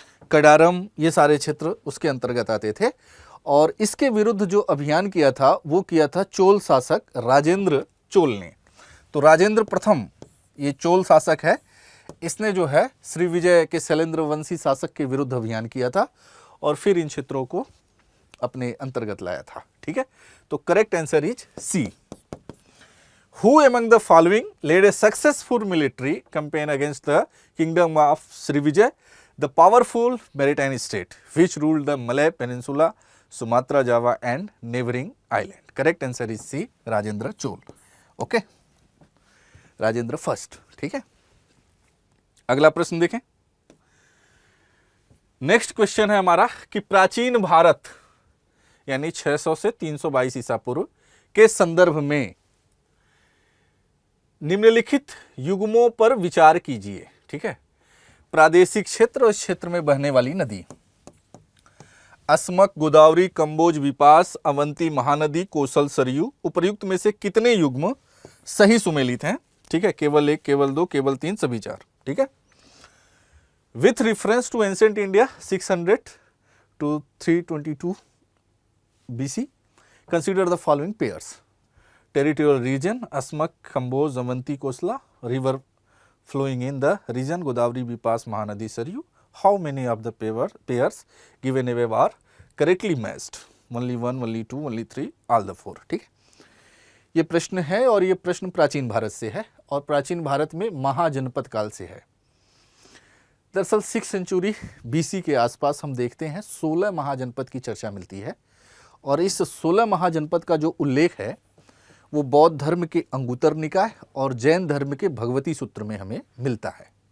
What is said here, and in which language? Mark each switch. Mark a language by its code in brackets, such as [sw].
[hi] कडारम, ये सारे क्षेत्र उसके अंतर्गत आते थे। और इसके विरुद्ध जो अभियान किया था वो किया था चोल शासक राजेंद्र चोल ने। तो राजेंद्र प्रथम ये चोल शासक है, इसने जो है श्रीविजय के शैलेंद्र वंशी शासक के विरुद्ध अभियान किया था और फिर इन क्षेत्रों को अपने अंतर्गत लाया था, ठीक है। [en] तो correct answer is C. Who among the following led a successful military campaign against the kingdom of Srivijay, the powerful maritime state which ruled the Malay Peninsula, Sumatra, Java and neighboring island? Correct answer is C, Rajendra Chol. [hi] Okay, Rajendra first, ठीक है। अगला प्रश्न देखें। Next question है हमारा कि प्राचीन भारत यानी 600 से 322 ईसा पूर्व के संदर्भ में निम्नलिखित युग्मों पर विचार कीजिए, ठीक है। प्रादेशिक क्षेत्र और क्षेत्र में बहने वाली नदी, अस्मक, गोदावरी, कंबोज, विपास, अवंती, महानदी, कोसल, सरयू, उपर्युक्त में से कितने युग्म सही सुमेलित हैं, ठीक है। केवल 1, केवल 2, केवल 3, सभी 4, ठीक है। [en] With reference to ancient India 600 to 322 BC, consider the following pairs: territorial region, Asmak, Kamboj, Avanti, Kosla, river flowing in the region, Godavari, Bipas, Mahanadi, Saryu. How many of the pairs given above are correctly matched? Only 1, only 2, only 3, all the 4, [hi] ठीक है। ये प्रश्न है और ये प्रश्न प्राचीन भारत से है और प्राचीन भारत में महाजनपद काल से है। दरअसल 6 सेंचुरी BC के आसपास हम देखते हैं 16 महाजनपद की चर्चा मिलती है और इस 16 महाजनपद का जो उल्लेख है वो बौद्ध धर्म के अंगुत्तर निकाय और जैन धर्म के भगवती सूत्र में हमें मिलता है।